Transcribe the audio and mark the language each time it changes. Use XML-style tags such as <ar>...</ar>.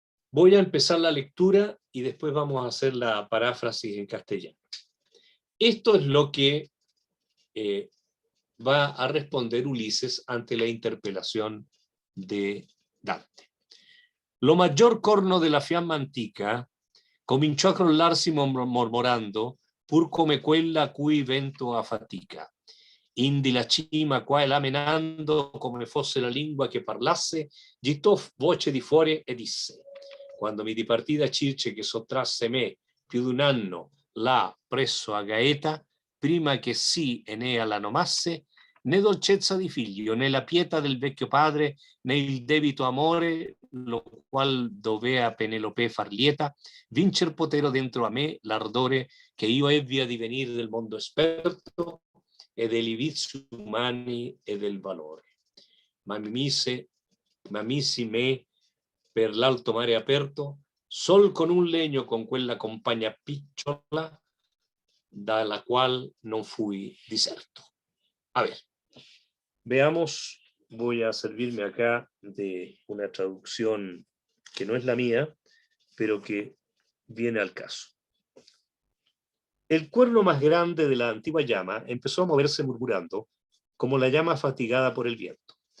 <es>Voy a empezar la lectura y después vamos a hacer la paráfrasis en castellano. Esto es lo que va a responder Ulises ante la interpelación de Dante.</es> <it>Lo maggior corno della fiamma antica cominciò a crollarsi mormorando, pur come quella a cui vento affatica. Indi la cima qua e là menando, come fosse la lingua che parlasse, gittò voce di fuori e disse: quando mi dipartì da Circe che sottrasse me più d'un anno là presso a Gaeta, prima che sì Enea la nomasse, né dolcezza di figlio, né la pietà del vecchio padre, né il debito amore, lo qual dovea Penelope far lieta, vincer potero dentro a me l'ardore che io ebbi a divenir del mondo esperto e degli vizi umani e del valore. Ma misi me per l'alto mare aperto, sol con un legno con quella compagna picciola, dalla cual non fui diserto.</it> <es>A ver, veamos, voy a servirme acá de una traducción que no es la mía, pero que viene al caso. El cuerno más grande de la antigua llama empezó a moverse murmurando, como la llama fatigada por el viento.</es>